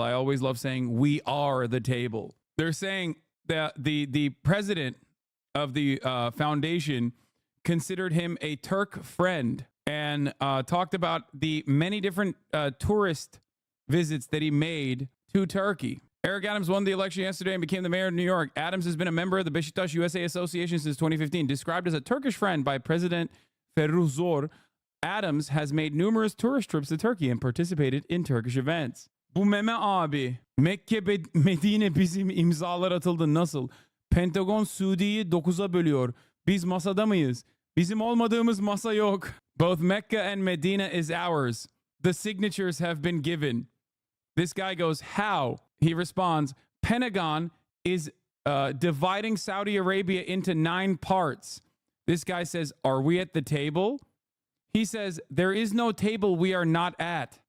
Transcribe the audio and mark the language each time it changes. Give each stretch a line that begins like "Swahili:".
English: I always love saying we are the table. They're saying that the president of the foundation considered him a Turk friend and talked about the many different tourist visits that he made to Turkey. Eric Adams won the election yesterday and became the mayor of New York. Adams has been a member of the Beşiktaş USA Association since 2015. Described as a Turkish friend by President Ferruh Zor, Adams has made numerous tourist trips to Turkey and participated in Turkish events.
Turkish: Bu meme abi. Mekke Medine bizim imzalar atıldı nasıl? Pentagon Suudi'yi 9'a bölüyor. Biz masada mıyız? Bizim olmadığımız masa yok.
English: Both Mecca and Medina is ours. The signatures have been given. This guy goes, how? He responds, Pentagon is dividing Saudi Arabia into 9 parts. This guy says, are we at the table? He says, there is no table we are not at.